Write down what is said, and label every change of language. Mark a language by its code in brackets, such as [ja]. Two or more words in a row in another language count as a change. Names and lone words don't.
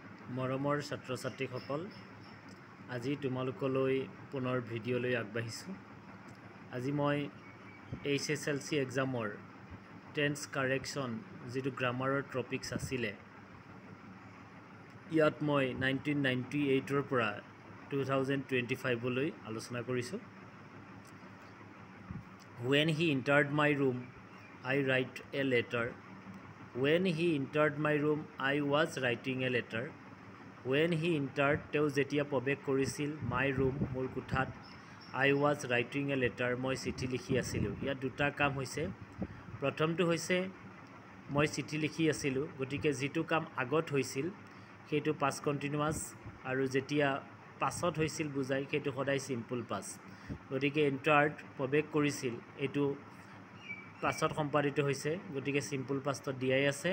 [as] মৰমৰ ছাত্ৰ-ছাত্ৰীসকল আজি তোমালোকলৈ পুনৰ ভিডিঅ' লৈ আগবাঢ়িছোঁ। আজি মই HSLC এক্সামৰ [en] tense correction [as] যিটো [en] grammarৰ topics [as] আছিলে ইয়াত মই 1998 পৰা 2025 লৈ আলোচনা কৰিছোঁ। [en] When he entered my room, I write a letter. When he entered my room, I was writing a letter. When he entered, [as] তেওঁ যেতিয়া প্ৰৱেশ কৰিছিল [en] my room, [as] মোৰ কোঠাত, [en] I was writing a letter, [as] মই চিঠি লিখি আছিলোঁ। ইয়াত দুটা কাম হৈছে। প্ৰথমটো হৈছে মই চিঠি লিখি আছিলোঁ, গতিকে যিটো কাম আগত হৈছিল সেইটো [en] past continuous [as] আৰু যেতিয়া পাছত হৈছিল বুজাই সেইটো সদায় [en] simple past. [as] গতিকে এণ্টাৰ্ড প্ৰৱেশ কৰিছিল এইটো পাছত সম্পাদিত হৈছে, গতিকে [en] simple pastত [as] দিয়াই আছে।